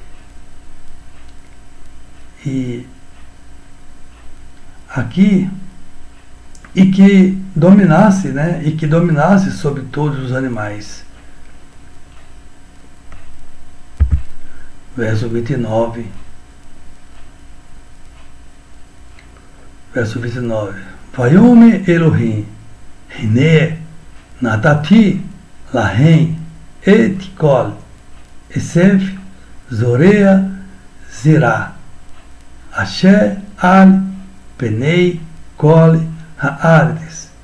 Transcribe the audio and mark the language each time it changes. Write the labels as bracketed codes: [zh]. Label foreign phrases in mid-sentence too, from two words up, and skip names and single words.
[pt] E aqui, e que dominasse sobre todos os animais. Verso 29. verso 29. [he] ויאמר אלהים, הנה, נתתי, לכם, את כל, עשב, זרע, זרע, אשר, על, פני, כל, הארץ.